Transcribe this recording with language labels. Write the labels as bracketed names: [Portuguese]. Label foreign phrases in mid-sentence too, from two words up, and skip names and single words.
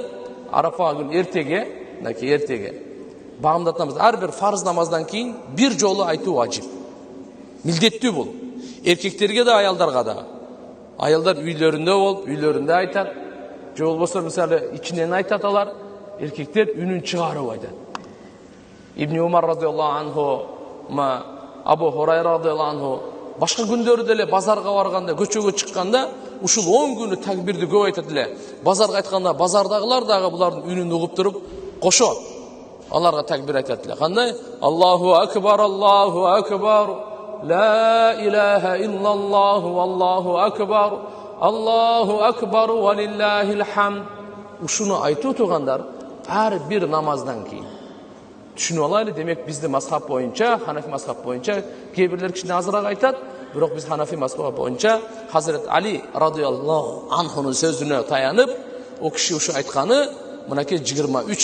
[Kyrgyz] Арафа күн эртеге. Багымдат намаз, ар бир фарз намаздан кийин бир жолу айтуу важип. Милдеттүү бул. Эркектерге да, аялдарга да. Аялдар үйлөрүндө болуп, үйлөрүндө айтат. Же болбосо мисалы ичинен айтат алар. Эркектер үнүн чыгарып айтат. Ибн Умар [Arabic] رضي الله عنه, [Kyrgyz] Абу Хурайра [Arabic] رضي الله عنه [Kyrgyz] башка күндөрү деле базарга барганда, көчөгө чыкканда ушул 10 күнү такбирди көп айтат эле. Базарга айтканда базардагылар дагы булардын үнүн угуп туруп кошот. Аларга такбир айтат эле. Кандай? [Arabic] الله أكبر الله أكبر. لا إله إلا الله الله أكبر الله أكبر ولله الحمد. [Kyrgyz] Ушуну айтуу тугандар ар бир намаздан кийин. Түшүнүп алайлы, демек бизди мазхаб боюнча, Ханафи мазхаб боюнча кээ бирлер кичине азыраак айтат, бирок биз Ханафи мазхабы боюнча Хазрет Али [Arabic] رضي الله عنه [Kyrgyz] сөзүнө таянып, о киши ушу айтканы мынакей 23 намазда.